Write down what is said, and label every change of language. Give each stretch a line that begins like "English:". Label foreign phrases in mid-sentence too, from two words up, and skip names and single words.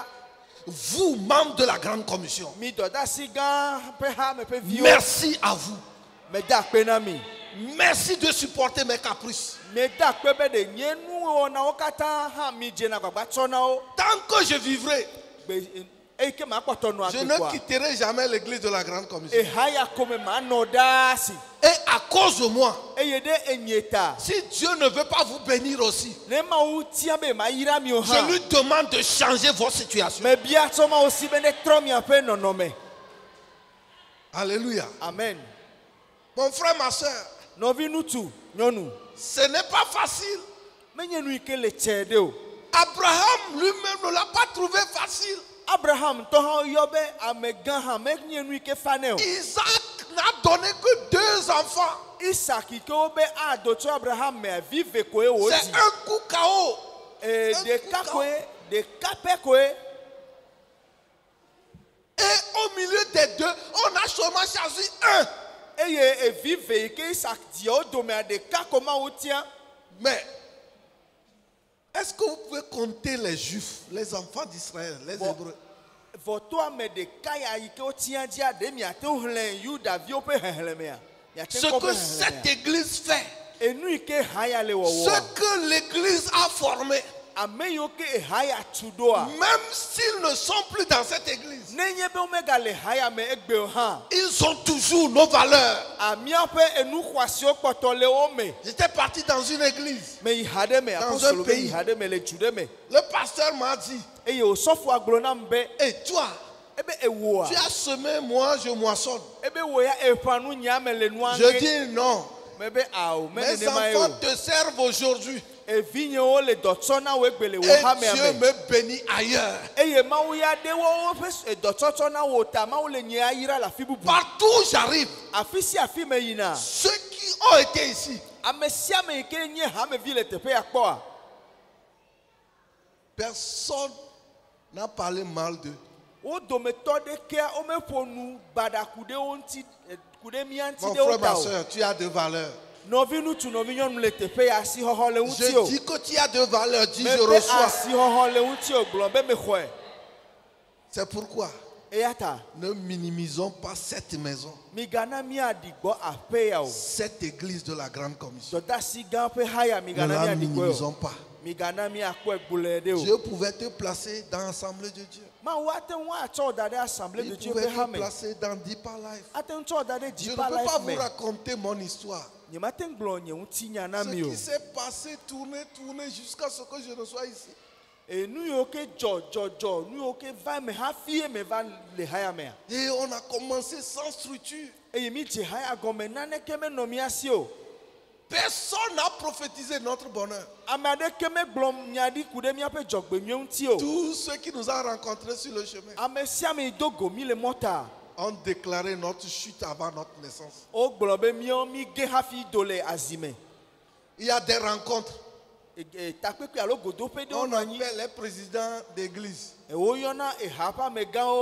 French: Vous, membres de la grande commission,
Ewe: Mi dɔdasi gã ƒe hame ƒe viwo.
French: merci à vous.
Ewe: Meda akpe na mi.
French: Merci de supporter mes caprices.
Ewe: Meda akpe be ɖe nye nuwɔnawo katã hã mi dzena gbagba tsɔ na wo.
French: Tant que je vivrai,
Ewe: Eyi ke ma kpɔtɔ nɔ
French: je
Ewe: agbe
French: ne
Ewe: koa.
French: quitterai jamais l'église de la grande commission.
Ewe: Eha ya kome ma nɔ ɖaa si.
French: Et à cause de moi,
Ewe: Eye ɖe enye ta.
French: si Dieu ne veut pas vous bénir aussi,
Ewe: Ne Mawu tia be ma yra mi o
French: je
Ewe: hã.
French: lui demande de changer votre situation.
Ewe: Me bia tsɔ Mawu si be ne trɔ miaƒe nɔnɔme.
French: Alléluia.
Ewe: Amen.
French: Mon frère, ma soeur,
Ewe: Nɔvi ŋutsu nyɔnu.
French: ce n'est pas facile.
Ewe: Menye nu yi ke le tsɛ ɖe o.
French: Abraham lui-même ne l'a pas trouvé facile.
Ewe: Abraham tɔ hã yɔ be amegã hã menye nu yi ke fa nɛ o.
French: Isaac n'a donné que 2 enfants.
Ewe: Isaac yi ke wo be ado tso Abraham mea vi ve koe wòdzi.
French: C'est un coup KO.
Ewe: Ɖeka koe ɖeka pɛ koe.
French: Et au milieu des deux, on a seulement choisi un.
Ewe: Eye evi ve yi ke Isaac dia wo domea ɖeka ko Mawu tia.
French: Mais est-ce que vous pouvez compter les Juifs, les enfants d'Israël, les Hébreux?
Ewe: Vɔto ame ɖeka ya yi ke wotia dzia ɖe miate wo xlẽ Yudaviwo ƒe xexlẽmea. Miate
French: Ce
Ewe: ŋkɔ
French: que
Ewe: ƒe
French: cette
Ewe: xexlẽmea.
French: église fait,
Ewe: Enu yi ke ha ya le
French: ce
Ewe: wɔwɔ.
French: que l'église a formé,
Ewe: Ame yiwo ke ha ya tu ɖoa.
French: même s'ils ne sont plus dans cette église,
Ewe: Nenye be womega le ha ya me egbe o hã.
French: ils ont toujours nos valeurs.
Ewe: Miaƒe enu xɔasiwo kpɔtɔ le wo me.
French: J'étais parti dans une église.
Ewe: Me yi ha ɖe me
French: Dans
Ewe: apostolo
French: un
Ewe: be yi
French: pays.
Ewe: ha ɖe me le du ɖe me.
French: Le pasteur m'a dit,
Ewe: Eye osɔfoa gblɔ nam be
French: et toi,
Ewe: ebe ewoa.
French: tu as semé, moi je moissonne.
Ewe: Ebe wo ya eƒã nu nya me le nua
French: Je
Ewe: ŋe.
French: dis non.
Ewe: Mebe awo me
French: Mes
Ewe: nenema ye
French: enfants
Ewe: o.
French: te servent aujourd'hui.
Ewe: Evinyewo le dɔ tsɔ na wo egbe le wo
French: Et
Ewe: hamea
French: Dieu
Ewe: me.
French: me bénit ailleurs.
Ewe: Eye Mawu ya ɖe woƒe dɔtsɔtsɔ na wo ta Mawu le nye ayra le afi bubu.
French: Partout où j'arrive,
Ewe: Afi sia afi me yina.
French: ceux qui ont été ici,
Ewe: Ame sia ame yi ke nye hamevi le teƒe ya kpɔa.
French: personne n'a parlé mal d'eux.
Ewe: Wo dometɔ ɖekea womeƒo nu baɖa ku ɖe wo ŋuti ku ɖe mía ŋuti
French: Mon
Ewe: ɖe wo
French: frère, ma
Ewe: ta o.
French: soeur, tu as de valeurs.
Ewe: Nɔvi ŋutsu nɔvi nyɔnu le teƒe ya asixɔxɔ le ŋuti
French: Je
Ewe: o.
French: dis que tu as de valeurs, dis je
Ewe: Mebe
French: reçois.
Ewe: asixɔxɔ le ŋuti o gblɔ be mexɔe.
French: C'est pourquoi
Ewe: Eya ta
French: ne minimisons pas cette maison,
Ewe: migana miaɖi gbɔ aƒe ya o.
French: cette église de la grande commission.
Ewe: Dɔdasi gã ƒe haya
French: Ne
Ewe: migana
French: la
Ewe: miaɖi gbɔe
French: minimisons
Ewe: o.
French: pas.
Ewe: Migana miakpɔe gbolẽ ɖe o.
French: Dieu pouvait te placer dans l'assemblée de Dieu.
Ewe: Mawu ate ŋu atsɔ wo da ɖe assemblée de
French: Il
Ewe: Dieu
French: pouvait
Ewe: ƒe
French: te
Ewe: hame.
French: placer dans Deeper Life.
Ewe: Ate ŋu tsɔ wo da ɖe
French: Je ne
Ewe: Deeper
French: peux pas
Ewe: Life
French: vous
Ewe: me.
French: raconter mon histoire.
Ewe: nyemate gblɔ nye ŋuti nya na
French: Ce
Ewe: mi o.
French: qui s'est passé, tourner jusqu'à ce que je ne sois ici.
Ewe: Nu yiwo ke dzɔ, nu yiwo ke va me hafi me va le haya mea.
French: Et on a commencé sans structure.
Ewe: Eye mi dze haya gɔme naneke menɔ mia si o.
French: Personne n'a prophétisé notre bonheur.
Ewe: Ame aɖeke megblɔ nya ɖi ku ɖe míaƒe dzɔgbenyuie ŋuti o.
French: Tous ceux qui nous ont rencontrés sur le chemin
Ewe: Ame sia ame yi do go mi le mɔta.
French: ont déclaré notre chute avant notre naissance.
Ewe: Wogblɔ be míawo mi ge hafi do le azime.
French: Il y a des rencontres.
Ewe: Takpekpe alo godoƒe ɖewo
French: On
Ewe: nɔ anyi.
French: appelle les présidents d'église.
Ewe: Woyɔna eha ƒe amegãwo.